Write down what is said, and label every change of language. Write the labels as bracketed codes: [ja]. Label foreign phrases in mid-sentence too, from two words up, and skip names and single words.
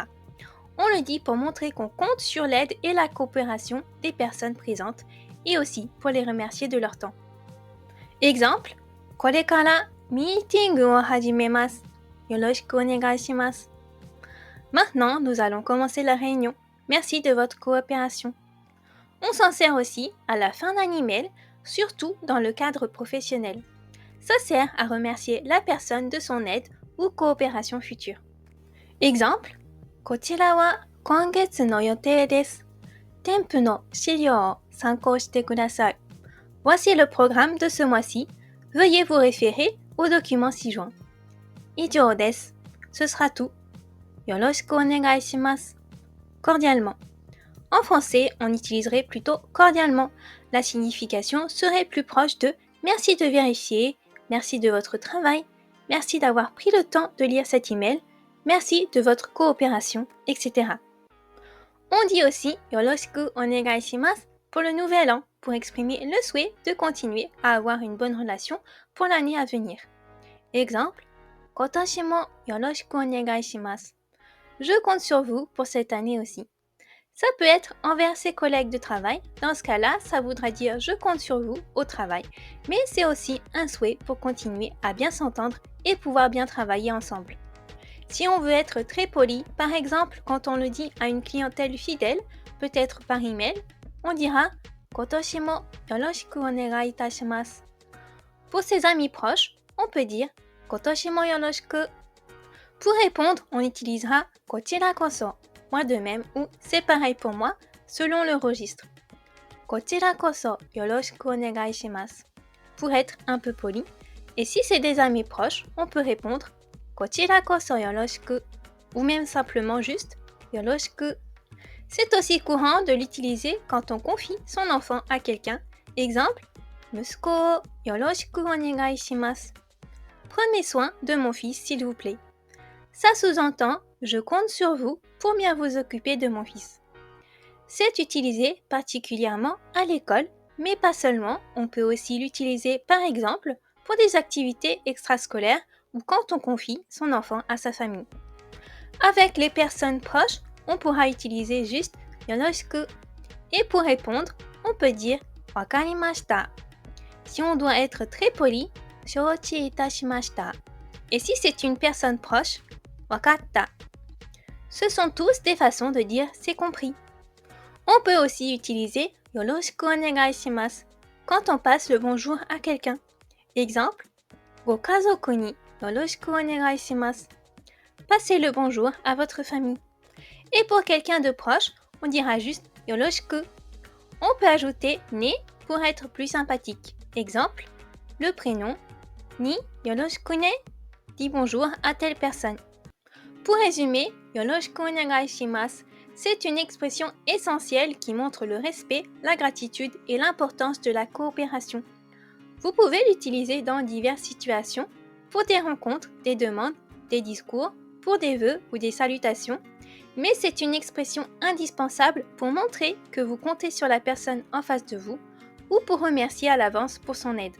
[fr] On le dit pour montrer qu'on compte sur l'aide et la coopération des personnes présentes et aussi pour les remercier de leur temps. Exemple, [ja] これからミーティングを始めます。よろしくお願いします. [fr] Maintenant, nous allons commencer la réunion. Merci de votre coopération. On s'en sert aussi à la fin d'un email, surtout dans le cadre professionnel. Ça sert à remercier la personne de son aide ou coopération future. Exemple, [ja] こちらは今月の予定です。添付の資料を参考してください. [fr] Voici le programme de ce mois-ci. Veuillez vous référer au document ci-joint. [ja] 以上です. [fr] Ce sera tout. [ja] よろしくお願いします. [fr] Cordialement. En français, on utiliserait plutôt cordialement. La signification serait plus proche de merci de vérifier, merci de votre travail, merci d'avoir pris le temps de lire cet email, merci de votre coopération, etc. On dit aussi [ja] よろしくお願いします [fr] pour le nouvel an, pour exprimer le souhait de continuer à avoir une bonne relation pour l'année à venir. Exemple, [ja] 今年もよろしくお願いします. [fr] Je compte sur vous pour cette année aussi. Ça peut être envers ses collègues de travail. Dans ce cas-là, ça voudra dire je compte sur vous au travail. Mais c'est aussi un souhait pour continuer à bien s'entendre et pouvoir bien travailler ensemble. Si on veut être très poli, par exemple quand on le dit à une clientèle fidèle, peut-être par email, on dira [ja] 今年もよろしくお願いいたします. [fr] Pour ses amis proches, on peut dire [ja] 今年もよろしく. [fr] Pour répondre, on utilisera [ja] こちらこそ, [fr] moi de même ou c'est pareil pour moi, selon le registre. [ja] こちらこそよろしくお願いします. [fr] Pour être un peu poli, et si c'est des amis proches, on peut répondre [ja] こちらこそよろしく [fr] ou même simplement juste yoroshiku. C'est aussi courant de l'utiliser quand on confie son enfant à quelqu'un. Exemple, [ja] 息子をよろしくお願いします. [fr] Prenez soin de mon fils, s'il vous plaît. Ça sous-entend je compte sur vous pour bien vous occuper de mon fils. C'est utilisé particulièrement à l'école, mais pas seulement. On peut aussi l'utiliser par exemple pour des activités extrascolaires ou quand on confie son enfant à sa famille. Avec les personnes proches, on pourra utiliser juste yoroshiku. Et pour répondre, on peut dire wakarimashita. Si on doit être très poli, [ja] 承知いたしました. [fr] Et si c'est une personne proche, wakatta. Ce sont tous des façons de dire c'est compris. On peut aussi utiliser [ja] よろしくお願いします [fr] quand on passe le bonjour à quelqu'un. [ja] Exemple, ご家族によろしくお願いします. [fr] Passez le bonjour à votre famille. Et pour quelqu'un de proche, on dira juste yoroshiku. On peut ajouter ne pour être plus sympathique. Exemple, le prénom [ja] によろしくね [fr] dit bonjour à telle personne. Pour résumer, [ja] よろしくお願いします, [fr] c'est une expression essentielle qui montre le respect, la gratitude et l'importance de la coopération. Vous pouvez l'utiliser dans diverses situations, pour des rencontres, des demandes, des discours, pour des vœux ou des salutations, mais c'est une expression indispensable pour montrer que vous comptez sur la personne en face de vous ou pour remercier à l'avance pour son aide.